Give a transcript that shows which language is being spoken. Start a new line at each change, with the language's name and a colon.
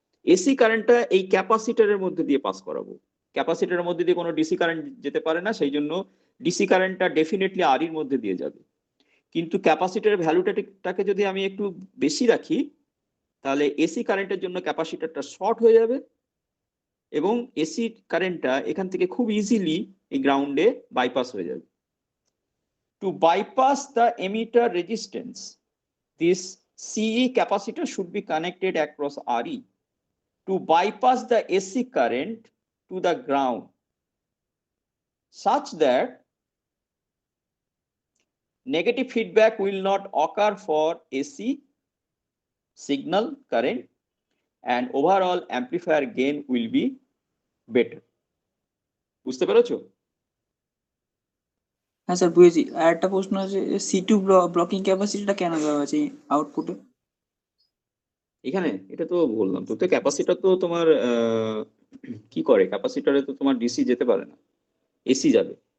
Bangla: AC কারেন্টটা এই ক্যাপাসিটরের মধ্যে দিয়ে পাস করাবো, ক্যাপাসিটরের মধ্যে দিয়ে কোনো ডিসি কারেন্ট যেতে পারে না, সেই জন্য ডিসি কারেন্টটা ডেফিনেটলি আর এর মধ্যে দিয়ে যাবে। কিন্তু ক্যাপাসিটরের ভ্যালুটাকে যদি আমি একটু বেশি রাখি, তাহলে এসি কারেন্টের জন্য ক্যাপাসিটরটা শর্ট হয়ে যাবে এবং এসি কারেন্টটা এখান থেকে খুব ইজিলি এই গ্রাউন্ডে বাইপাস হয়ে যাবে।
English: To bypass the emitter resistance, this CE capacitor should be connected across RE to bypass the AC current to the ground, such that negative feedback will not occur for AC signal current and overall amplifier gain will be better.
Bangla: বুঝতে পেরেছো? হ্যাঁ sir বুঝেছি। আর একটা প্রশ্ন আছে, C2 blocking ক্যাপাসিটিটা কেন দেওয়া আছে আউটপুটে? এখানে এটা তো বললাম তো, ক্যাপাসিটর তো তোমার কি করে, ক্যাপাসিটরে তো তোমার ডিসি যেতে পারে না, এসি যাবে।